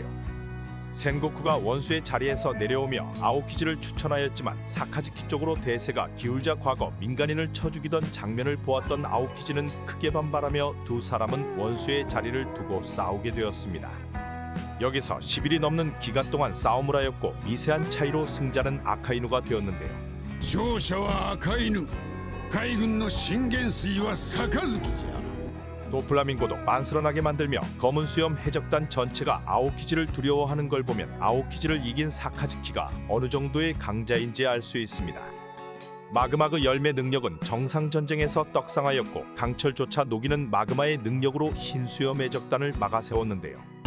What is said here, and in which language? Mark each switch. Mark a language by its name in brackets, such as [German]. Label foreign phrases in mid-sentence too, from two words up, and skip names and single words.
[Korean] 센고쿠가 원수의 자리에서 내려오며 아오키지를 추천하였지만 사카즈키 쪽으로 대세가 기울자 과거 민간인을 쳐 죽이던 장면을 보았던 아오키지는 크게 반발하며 두 사람은 원수의 자리를 두고 싸우게 되었습니다. 여기서 10일이 넘는 기간 동안 싸움을 하였고 미세한 차이로 승자는 아카이누가 되었는데요. [Japanese] 勝者は赤犬、海軍の信玄水は杯じゃ。 [Korean] 도플라밍고도 빤스런하게 만들며 검은 수염 해적단 전체가 아오키지를 두려워하는 걸 보면 아오키지를 이긴 사카즈키가 어느 정도의 강자인지 알 수 있습니다. 마그마그 열매 능력은 정상전쟁에서 떡상하였고 강철조차 녹이는 마그마의 능력으로 흰 수염 해적단을 막아 세웠는데요.